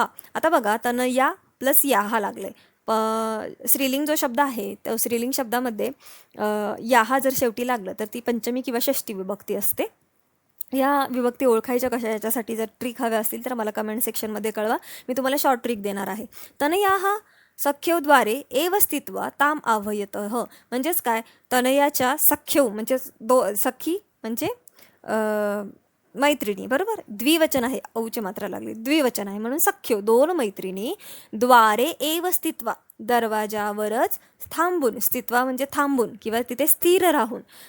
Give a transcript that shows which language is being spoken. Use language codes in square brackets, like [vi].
[mr] आता बघा तनया प्लस याहा लागले. स्त्रीलिंग जो शब्द आहे त्या स्त्रीलिंग शब्दामध्ये याहा जर शेवटी लागलं तर ती पंचमी किंवा षष्टी विभक्ती असते. या विभक्ती ओळखायच्या कशा, याच्यासाठी जर ट्रिक हव्या असतील तर मला कमेंट सेक्शनमध्ये कळवा, मी तुम्हाला शॉर्ट ट्रिक देणार आहे. [sa] तनयाः सख्योद्वारे एव स्थित्वा ताम आह्वयतः. [mr] म्हणजेच काय, तनयाच्या सख्यो म्हणजे सखी म्हणजे मैत्रिणी, बरोबर, द्विवचन आहे, औची मात्रा लागली, द्विवचन आहे म्हणून सख्यो, 2 मैत्रिणी, [sa] द्वारे एव स्थित्वा [mr] दरवाजावरच थांबून, स्थित्वा म्हणजे थांबून किंवा तिथे स्थिर राहून.